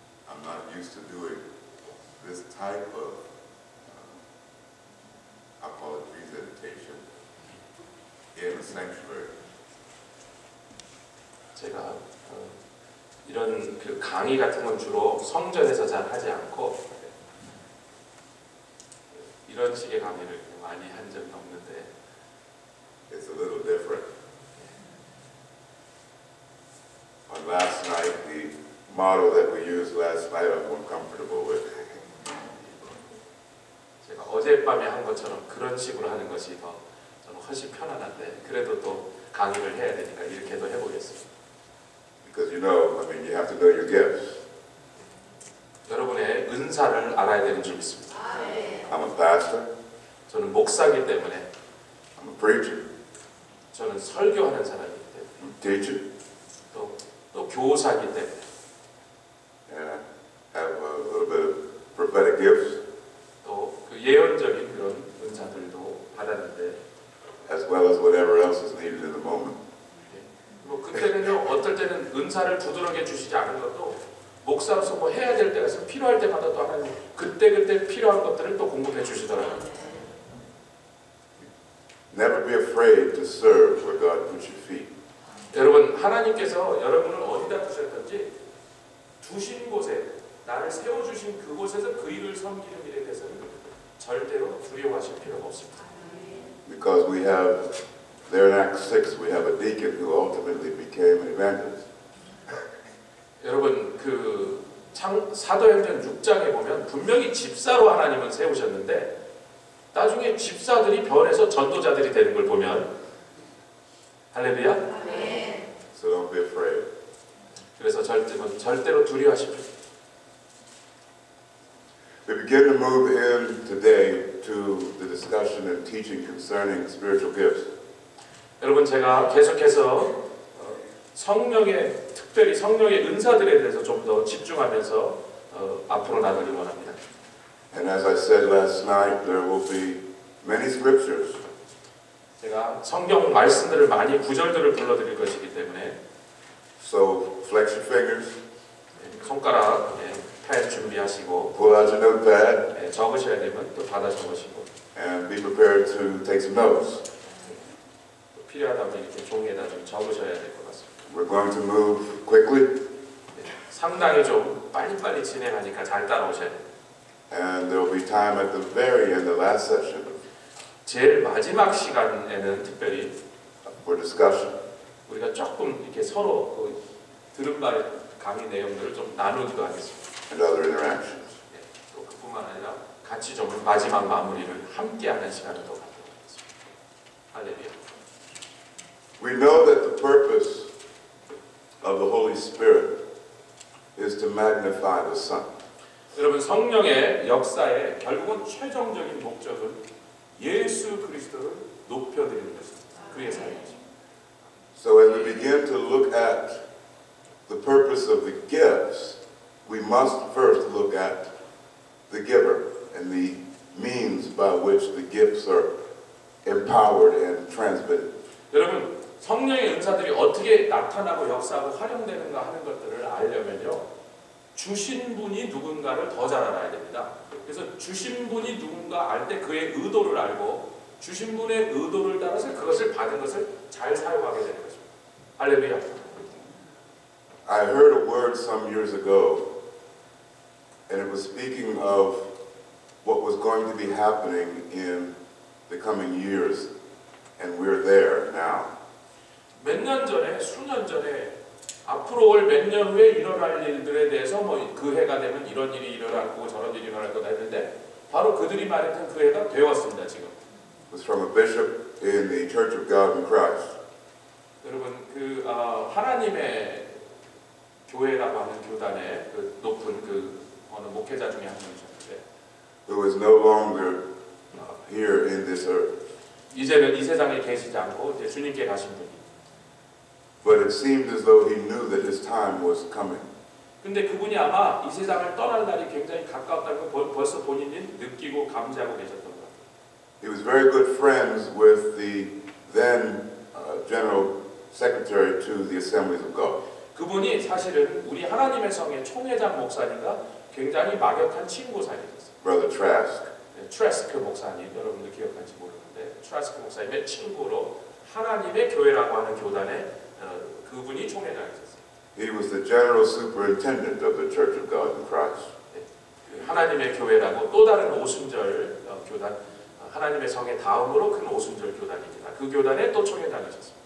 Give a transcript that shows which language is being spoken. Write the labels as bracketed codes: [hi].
[en] I'm not used to doing this type of, I call it presentation, in a sanctuary. [ko] 제가 이런 그 강의 같은 건 주로 성전에서 잘 하지 않고 이런 식의 강의를 많이 한 적이 없는데 [en] It's a little different. On last night, the model that we used last night, I'm more comfortable with. [ko] 제가 어젯밤에 한 것처럼 그런 식으로 하는 것이 더 저는 훨씬 편안한데 그래도 또 강의를 해야 되니까 이렇게도 해보겠습니다. [en] Because you know, you have to know your gifts. [ko] 여러분의 은사를 알아야 되는 줄 믿습니다. 아멘. [en] I'm a pastor, [ko] 저는 목사이기 때문에 [en] I'm a preacher, [ko] 저는 설교하는 사람이기 때문에 [en] I'm a teacher, [ko] 또 교사이기 때문에 [en] and I have a little bit of prophetic gifts, [ko] 또 그 예언적인 그런 은사들도 받았는데 [en] as well as whatever else is needed in the moment. [ko] 뭐 그때는요 어떨 때는 은사를 부드럽게 주시지 않은 것도 목사로서 뭐 해야 될 때가 있으면 필요할 때마다 또 하나님 그때 필요한 것들을 또 공급해 주시더라고요. [en] Never be afraid to serve where God puts your feet. [ko] 여러분 하나님께서 여러분을 어디다 두셨든지 두신 곳에 나를 세워주신 그곳에서 그 일을 섬기는 일에 대해서는 절대로 두려워하실 필요가 없습니다. [en] Because we have, there in Acts 6, we have a deacon who ultimately became an evangelist. [ko] 여러분 그 사도행전 6장에 보면 분명히 집사로 하나님은 세우셨는데 나중에 집사들이 변해서 전도자들이 되는 걸 보면 할렐루야. 아멘. [en] So don't be afraid. [ko] 그래서 절대로 두려워하십시오. [en] We begin to move in today to the discussion and teaching concerning spiritual gifts. [ko] 여러분 제가 계속해서 성령의 특별히 성령의 은사들에 대해서 좀 더 집중하면서 앞으로 나가길 원합니다. [en] And as I said last night, there will be many scriptures. [ko] 제가 성경 말씀들을 많이 구절들을 불러드릴 것이기 때문에 [en] So flex your fingers, [ko] 손가락 펜 준비하시고 [en] pull out your notepad, [ko] 적으셔야 되면 또 받아 적으시고 [en] and be prepared to take some notes. [ko] 또 필요하다면 이렇게 종이에다 좀 적으셔야 될 것 같습니다. [en] We're going to move quickly, [ko] 상당히 좀 빨리빨리 진행하니까 잘 따라오셔야 돼요. [en] and there will be time at the very end, the last session, [ko] 제일 마지막 시간에는 특별히 [en] for discussion. [ko] 우리가 조금 이렇게 서로 그 들은 바 강의 내용들을 좀 나누기도 하겠습니다. [en] And other interactions. [ko] 또 그뿐만 아니라 같이 좀 마지막 마무리를 함께하는 시간을 또 갖도록 하겠습니다. 할렐루야. [en] We know that the purpose of the Holy Spirit is to magnify the Son. [ko] 여러분 성령의 역사의 결국은 최종적인 목적은 예수 그리스도를 높여드리는 것입니다. 그의 삶이죠. [en] So as we begin to look at the purpose of the gifts, we must first look at the giver and the means by which the gifts are empowered and transmitted. [ko] 여러분 성령의 은사들이 어떻게 나타나고 역사하고 활용되는가 하는 것들을 알려면요 주신 분이 누군가를 더 잘 알아야 됩니다. 그래서 주신 분이 누군가 알 때 그의 의도를 알고 주신 분의 의도를 따라서 그것을 받은 것을 잘 사용하게 되는 것입니다. 할렐루야. [en] I heard a word some years ago, and it was speaking of what was going to be happening in the coming years, and we're there now. [ko] 몇 년 전에, 수년 전에 앞으로 올 몇 년 후에 일어날 일들에 대해서 뭐 그 해가 되면 이런 일이 일어나고 저런 일이 일어날 거다 했는데 바로 그들이 말했던 그 해가 되었습니다. 지금. [en] It was from a bishop in the Church of God in Christ. [ko] 여러분 그 하나님의 교회라고 하는 교단의 그 높은 그 어느 목회자 중에 한 분이셨는데 [en] Who is no longer here in this earth. [ko] 이제는 이 세상에 계시지 않고 이제 주님께 가신 분이. [en] But it seemed as though he knew that his time was coming. [ko] 근데 그분이 아마 이 세상을 떠날 날이 굉장히 가까웠다는 걸 벌써 본인이 느끼고 감지하고 계셨던 것 같아요. [en] He was very good friends with the then General Secretary to the Assemblies of God. [ko] 그분이 사실은 우리 하나님의 성의 총회장 목사님과 굉장히 막역한 친구 사이였어요. [en] Brother Trask. [ko] 트레스크 목사님, 여러분들 기억할지 모르는데 트레스크 목사님의 친구로 하나님의 교회라고 하는 교단의 그분이 총회장이셨어요. [en] He was the General Superintendent of the Church of God in Christ. [ko] 하나님의 교회라고 또 다른 오순절 교단, 하나님의 성의 다음으로 큰 오순절 교단입니다. 그 교단의 또 총회장이셨습니다.